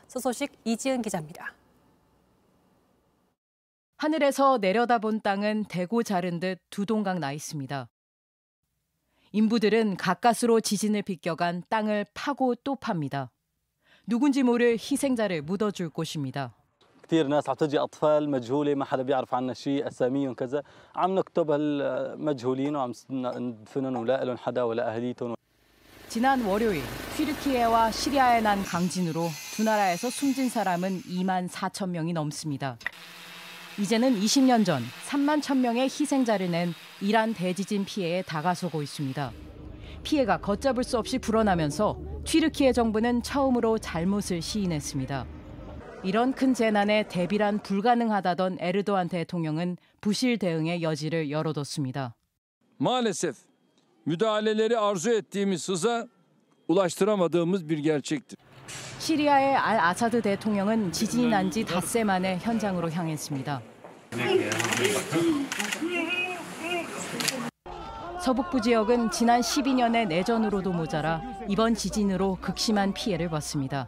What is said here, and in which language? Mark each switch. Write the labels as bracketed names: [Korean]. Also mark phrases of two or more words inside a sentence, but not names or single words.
[Korean] 소식 이지은 기자입니다. 하늘에서 내려다본 땅은 대고 자른 듯 두 동강 나 있습니다. 인부들은 가까스로 지진을 비껴간 땅을 파고 또 팝니다. 누군지 모를 희생자를 묻어줄 곳입니다. [Arabic] كثير ناس عم تجي اطفال مجهوله ما حدا بيعرف عنها شيء اساميهم كذا عم نكتب هالمجهولين وعم ندفنهم ولا لهم حدا ولا اهاليهم. [Korean] 지난 월요일 튀르키예와 시리아에 난 강진으로 두 나라에서 숨진 사람은 2만 4천 명이 넘습니다. 이제는 20년 전 3만 1천 명의 희생자를 낸 이란 대지진 피해에 다가서고 있습니다. 피해가 걷잡을 수 없이 불어나면서 튀르키예 정부는 처음으로 잘못을 시인했습니다. 이런 큰 재난에 대비란 불가능하다던 에르도안 대통령은 부실 대응의 여지를 열어뒀습니다. [Turkish] Maalesef müdahaleleri arzu ettiğimiz hıza ulaştıramadığımız bir gerçektir. [Korean] 시리아의 알 아사드 대통령은 지진이 난 지 닷새 만에 현장으로 향했습니다. 서북부 지역은 지난 12년의 내전으로도 모자라 이번 지진으로 극심한 피해를 봤습니다.